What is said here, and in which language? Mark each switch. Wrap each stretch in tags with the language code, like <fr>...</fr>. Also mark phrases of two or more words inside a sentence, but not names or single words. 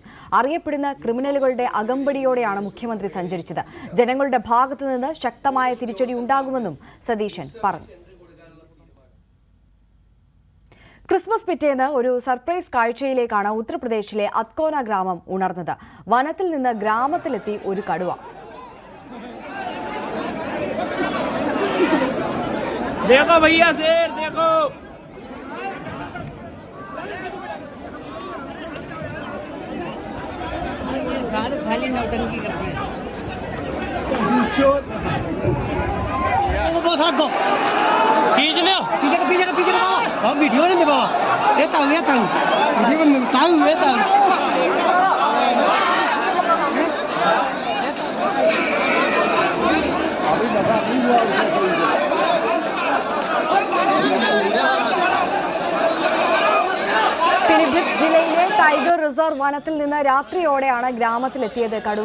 <ml>അറിയപ്പെടുന്ന ക്രിമിനലുകളുടെ അകമ്പടിയോടെയാണ് മുഖ്യമന്ത്രി സഞ്ചരിച്ചത്. ജനങ്ങളുടെ ഭാഗത്തുനിന്ന് ശക്തമായ തിരിച്ചടി ഉണ്ടാകുമെന്നും സതീശൻ പറഞ്ഞു. ക്രിസ്മസ് പിറ്റേന്ന് ഒരു സർപ്രൈസ് കാഴ്ചയിലേക്കാണ് ഉത്തർപ്രദേശിലെ അത്കോന ഗ്രാമം ഉണർന്നത്. വനത്തിൽ നിന്ന് ഗ്രാമത്തിലെത്തി ഒരു കടുവ.</ml> <hi>देखो भैया शेर देखो। खाली नौटंकी करते हैं। पीछे बाबा वीडियो नहीं दे बाबा ये ताऊ वीडियो में ताऊ</hi> <ml>പിലിഭിത്ത് ജില്ലയിലെ ടൈഗർ റിസർവ് വനത്തിൽ നിന്ന് രാത്രിയോടെയാണ് ഗ്രാമത്തിലെത്തിയത് കടുവ.</ml>